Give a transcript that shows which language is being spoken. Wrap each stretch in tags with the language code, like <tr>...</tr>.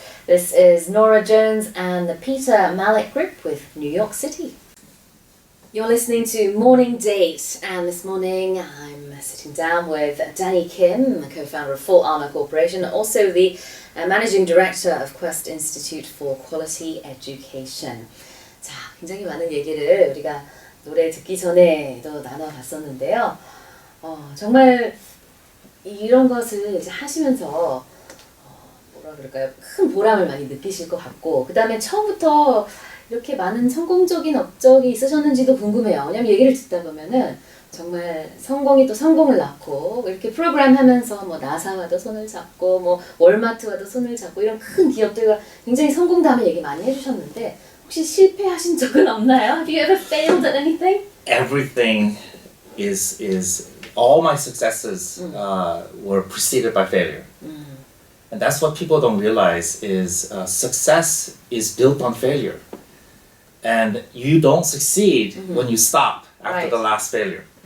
<en>This is Nora Jones and the Peter Malik Group with New York City. You're listening to Morning Date, and this morning I'm sitting down with Danny Kim, the co-founder of FullArmor Corporation, also the managing director of Quest Institute for Quality Education.</en> <ko>자, 굉장히 많은 얘기를 우리가 노래 듣기 전에도 나눠봤었는데요. 정말 이런 것을 이제 하시면서 뭐라 그럴까요? 큰 보람을 많이 느끼실 것 같고 그 다음에 처음부터 이렇게 많은 성공적인 업적이 있으셨는지도 궁금해요. 왜냐면 얘기를 듣다 보면은 정말 성공이 또 성공을 낳고 이렇게 프로그램 하면서 뭐 나사와도 손을 잡고 뭐 월마트와도 손을 잡고 이런 큰 기업들과 굉장히 성공담을 얘기 많이 해주셨는데 혹시 실패하신 적은 없나요?</ko> <en>Have you ever failed at anything? Everything is all my successes were preceded by failure. And that's what people don't realize is success is built on failure. And you don't succeed when you stop after the last failure.</en>